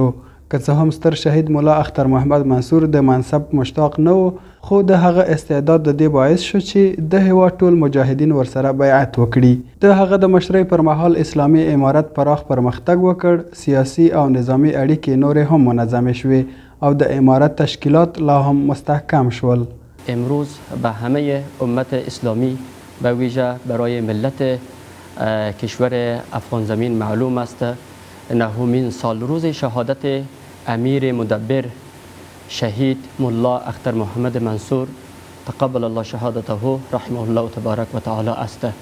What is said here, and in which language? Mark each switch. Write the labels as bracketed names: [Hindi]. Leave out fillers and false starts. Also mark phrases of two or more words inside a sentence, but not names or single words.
[Pashto] که څه هم ستر شهید ملا اختر محمد منصور د منصب مشتاق نه و، خو د هغه استعداد د دې باعث شو چې د هېواد ټول مجاهدین ورسره بیعت وکړي. د هغه د مشرۍ پر مهال اسلامي امارت پراخ پرمختګ وکړ، سیاسي او نظامی اړیکې نورې هم منظمې شوې او د امارت تشکیلات لا هم مستحکم شول. [Persian] امروز به همه امت اسلامی به ویژه برای ملت کشور افغان زمین معلوم است نهمین سال روز شهادت امیر مدبر شهید ملا اختر محمد منصور [Arabic] تقبل الله شهادته رحمه الله تبارک و تعالی [Persian] است.